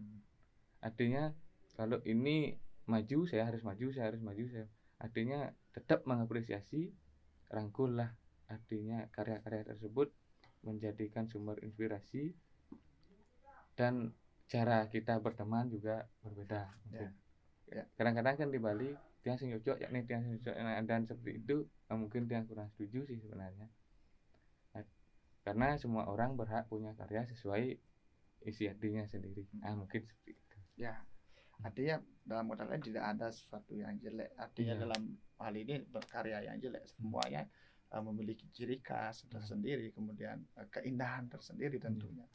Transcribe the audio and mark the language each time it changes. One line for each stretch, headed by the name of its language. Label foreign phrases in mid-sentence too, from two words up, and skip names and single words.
Indonesian: Artinya kalau ini maju, saya harus maju. Artinya tetap mengapresiasi, rangkullah. Artinya karya-karya tersebut menjadikan sumber inspirasi, dan cara kita berteman juga berbeda. Kadang-kadang kan di Bali
Balinese: tiang sing cocok,
Indonesian: yakni
Balinese: tiang sing cocok,
Indonesian: dan seperti itu mungkin tiang kurang setuju sih sebenarnya. Karena semua orang berhak punya karya sesuai isi hatinya sendiri. Mungkin seperti itu. Ya, artinya dalam kata lain tidak ada sesuatu yang jelek. Artinya dalam hal ini berkarya yang jelek, semuanya memiliki ciri khas tersendiri, kemudian keindahan tersendiri tentunya.